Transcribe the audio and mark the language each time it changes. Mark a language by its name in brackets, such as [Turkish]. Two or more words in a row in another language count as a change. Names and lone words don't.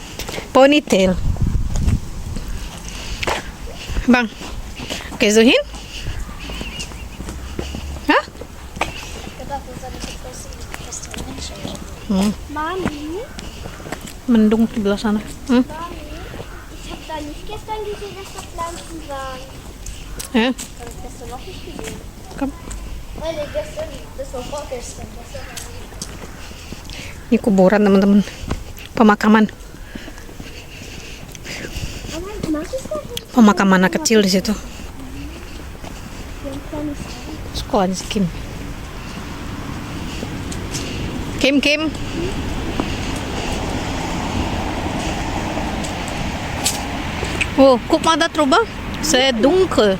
[German] Ponytail. Bang, gehst du hin? Hah? [Indonesian] Mami, Mendung di belah sana. Mami, [German] ich habe da nicht gestern gesehen, dass da Pflanzen waren. [Indonesian] Ya, [German] Das habe ich gestern noch nicht gesehen. komm. Nein, gestern, das war vorgestern. [Indonesian] Ini kuburan teman-teman. Pemakaman. [German] Aber mag ich das nicht? [Indonesian] Pemakaman anak kecil di situ. [German] So ein kleines Haus. [Indonesian] Sekolah si Kim. Kim. [German] Oh, guck mal da drüber. Sehr dunkel.